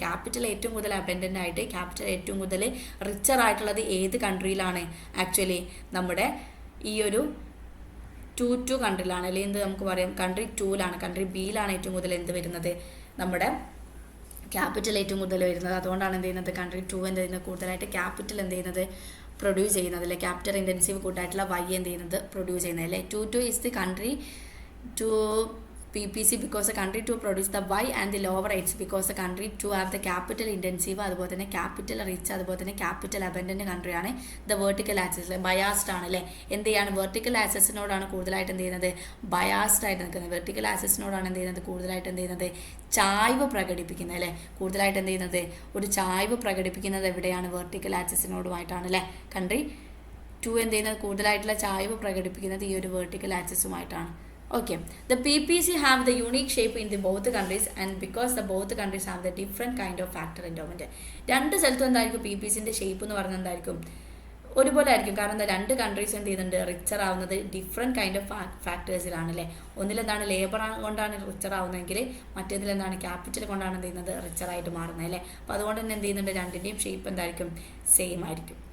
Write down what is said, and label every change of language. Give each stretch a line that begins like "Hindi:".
Malayalam: Capital ഏറ്റവും കൂടുതൽ abundant ആയിട്ട് ക്യാപിറ്റൽ ഏറ്റവും കൂടുതൽ റിച്ചർ ആയിട്ടുള്ളത് ഏത് കൺട്രിയിലാണ്, ആക്ച്വലി നമ്മുടെ ഈ ഒരു 2 കൺട്രിയിലാണ്, അല്ലെങ്കിൽ എന്ത് നമുക്ക് പറയാം കൺട്രി 2ലാണ്. കൺട്രി ബിയിലാണ് ഏറ്റവും കൂടുതൽ എന്ത് വരുന്നത്, നമ്മുടെ ക്യാപിറ്റൽ ഏറ്റവും കൂടുതൽ വരുന്നത്. അതുകൊണ്ടാണ് എന്ത് ചെയ്യുന്നത് കൺട്രി 2 എന്ത് ചെയ്യുന്നത് കൂടുതലായിട്ട് ക്യാപിറ്റൽ എന്ത് ചെയ്യുന്നത് പ്രൊഡ്യൂസ് ചെയ്യുന്നത് അല്ലേ. ക്യാപിറ്റൽ ഇൻറ്റൻസീവ് ഗുഡായിട്ടുള്ള വൈ എന്ത് ചെയ്യുന്നത് പ്രൊഡ്യൂസ് ചെയ്യുന്നത് അല്ലേ.
English: 2 is the country 2 PPC because the country to produce the Y and the lower rates because the country to have the capital intensive
Malayalam: അതുപോലെ തന്നെ
English: capital rich അതുപോലെ തന്നെ capital abundant
Malayalam: കൺട്രിയാണ് the vertical axis biased ആണ് അല്ലേ. എന്ത് ചെയ്യാണ് vertical ആക്സിസിനോടാണ് കൂടുതലായിട്ട് എന്ത് ചെയ്യുന്നത് ബയാസ്ഡ് ആയിട്ട് നിൽക്കുന്നത്. വെർട്ടിക്കൽ ആക്സിസിനോടാണ് എന്ത് ചെയ്യുന്നത് കൂടുതലായിട്ട് എന്ത് ചെയ്യുന്നത് ചായ്വ് പ്രകടിപ്പിക്കുന്നത് അല്ലേ. കൂടുതലായിട്ട് എന്ത് ചെയ്യുന്നത് ഒരു ചായ്വ് പ്രകടിപ്പിക്കുന്നത് എവിടെയാണ് വെർട്ടിക്കൽ ആക്സിസിനോടുമായിട്ടാണ് അല്ലേ. കൺട്രി ടു എന്ത് ചെയ്യുന്നത് കൂടുതലായിട്ടുള്ള ചായ്വ് പ്രകടിപ്പിക്കുന്നത് ഈ ഒരു vertical ആക്സിസുമായിട്ടാണ്.
English: Okay, the PPC have the unique shape in the both countries and because the both countries have the different kind of factor endowment.
Malayalam: രണ്ട് സ്ഥലത്തും എന്തായിരിക്കും PPCൻ്റെ ഷേപ്പ് എന്ന് പറഞ്ഞാൽ എന്തായിരിക്കും ഒരുപോലെ ആയിരിക്കും. കാരണം എന്താ രണ്ട് കൺട്രീസ് എന്ത് ചെയ്യുന്നുണ്ട് റിച്ചർ ആവുന്നത് ഡിഫറെൻറ്റ് കൈൻഡ് ഓഫ് ഫാക്ടേഴ്സിലാണ് അല്ലേ. ഒന്നിലെന്താണ് ലേബർ കൊണ്ടാണ് റിച്ചർ ആവുന്നതെങ്കിൽ മറ്റേതിലെന്താണ് ക്യാപിറ്റൽ കൊണ്ടാണ് എന്ത് ചെയ്യുന്നത് റിച്ചറായിട്ട് മാറുന്നത് അല്ലേ. അപ്പോൾ അതുകൊണ്ട് തന്നെ എന്ത് ചെയ്യുന്നുണ്ട് രണ്ടിൻ്റെയും ഷേപ്പ് എന്തായിരിക്കും സെയിം ആയിരിക്കും.